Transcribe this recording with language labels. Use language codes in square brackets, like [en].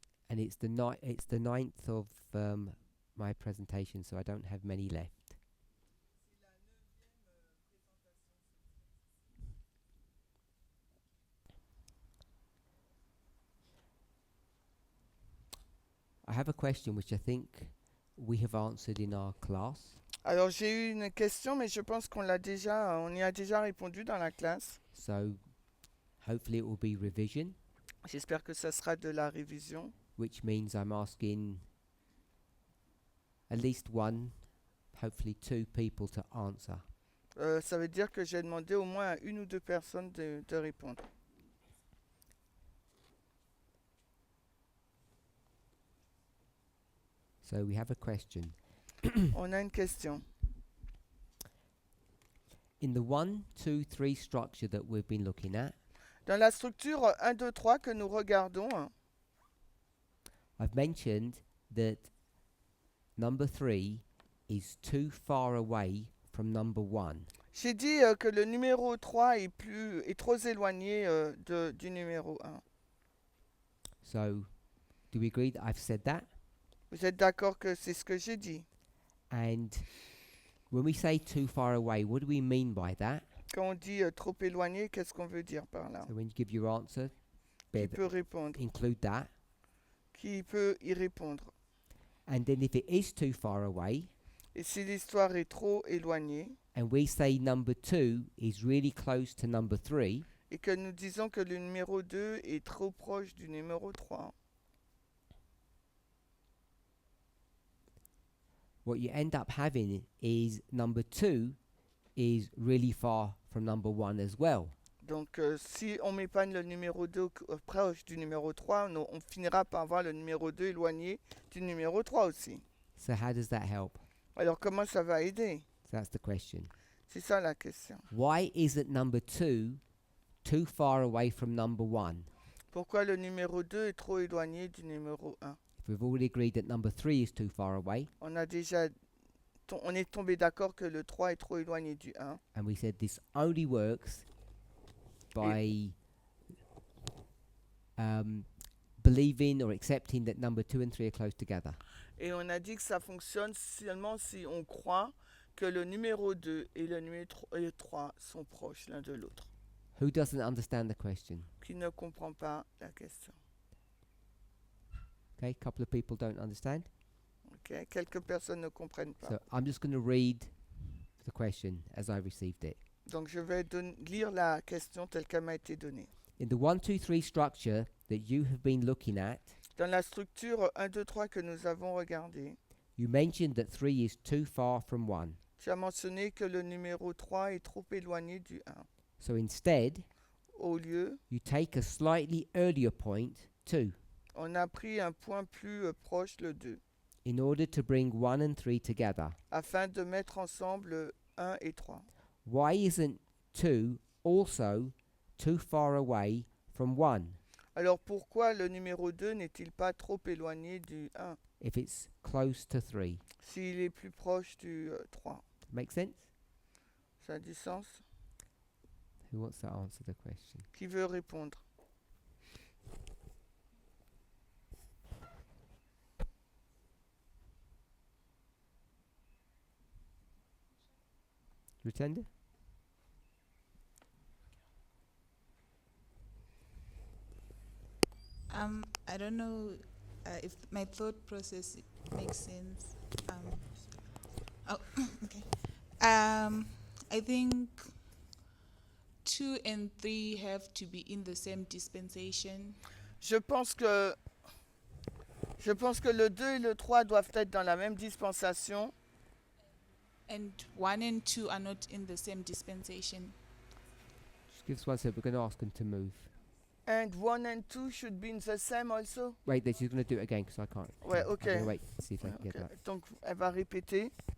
[en] And it's the ninth of my presentation, so I don't have many left. I have a question which I think we have answered in our class. [fr] Alors j'ai eu une question, mais je pense qu'on y a déjà répondu dans la classe. [en] So hopefully it will be revision, [fr] J'espère que ça sera de la révision. [en] which means I'm asking at least one, hopefully two people to answer. [fr] Ça veut dire que j'ai demandé au moins à une ou deux personnes de répondre. [en] So we have a question. [fr] On a une question. [en] In the 1, 2, 3 structure that we've been looking at, [fr] Dans la structure 1, 2, 3 que nous regardons, [en] I've mentioned that number 3 is too far away from number 1. [fr] j'ai dit que le numéro 3 est trop éloigné du numéro 1. [en] So do we agree that I've said that? [fr] Vous êtes d'accord que c'est ce que j'ai dit? [en] And when we say too far away, what do we mean by that? [fr] Quand on dit trop éloigné, qu'est-ce qu'on veut dire par là? [en] So when you give your answer, [fr] Qui peut répondre? [en] include that. [fr] Qui peut y répondre? [en] And then if it is too far away, [fr] Et si l'histoire est trop éloignée, [en] and we say number 2 is really close to number 3, [fr] et que nous disons que le numéro 2 est trop proche du numéro 3, [en] what you end up having is number 2 is really far from number 1 as well. [fr] donc si on met pas le numéro 2 proche du numéro 3, on finira par avoir le numéro 2 éloigné du numéro 3 aussi. [en] So how does that help? [fr] Alors comment ça va aider? [en] So that's the question. [fr] C'est ça la question. [en] Why isn't number 2 too far away from number 1? [fr] Pourquoi le numéro 2 est trop éloigné du numéro 1? [en] If we've already agreed that number 3 is too far away, [fr] On est tombé d'accord que le 3 est trop éloigné du 1. [en] and we said this only works by believing or accepting that number 2 and 3 are close together. [fr] Et on a dit que ça fonctionne seulement si on croit que le numéro 2 et le numéro 3 sont proches l'un de l'autre. [en] Who doesn't understand the question? [fr] Qui ne comprend pas la question? [en] Okay, a couple of people don't understand. Okay. [fr] Quelques personnes ne comprennent pas. [en] So I'm just going to read the question as I received it. [fr] Donc je vais lire la question telle qu'elle m'a été donnée. [en] In the 1, 2, 3 structure that you have been looking at, [fr] Dans la structure 1, 2, 3 que nous avons regardée, [en] you mentioned that 3 is too far from 1. [fr] tu as mentionné que le numéro 3 est trop éloigné du 1. [en] So instead, [fr] Au lieu, [en] you take a slightly earlier point, 2, [fr] on a pris un point plus proche, le 2, [en] in order to bring 1 and 3 together. [fr] afin de mettre ensemble 1 et 3. [en] Why isn't 2 also too far away from 1 [fr] Alors pourquoi le numéro 2 n'est-il pas trop éloigné du 1 [en] if it's close to 3? [fr] s'il est plus proche du 3? [en] Make sense? [fr] Ça a du sens? [en] Who wants to answer the question? [fr] Qui veut répondre? [en] Rutenda? I don't know if my thought process makes sense. Okay. I think 2 and 3 have to be in the same dispensation. [fr] Je pense que le 2 et le 3 doivent être dans la même dispensation. [en] And 1 and 2 are not in the same dispensation. Just give us 1 second. We're going to ask them to move. And 1 and 2 should be in the same also. Wait, she's going to do it again because I can't. [fr] Ouais, [en] I'm ok. going to wait and see if I can get Okay. that. [fr] Donc elle va répéter.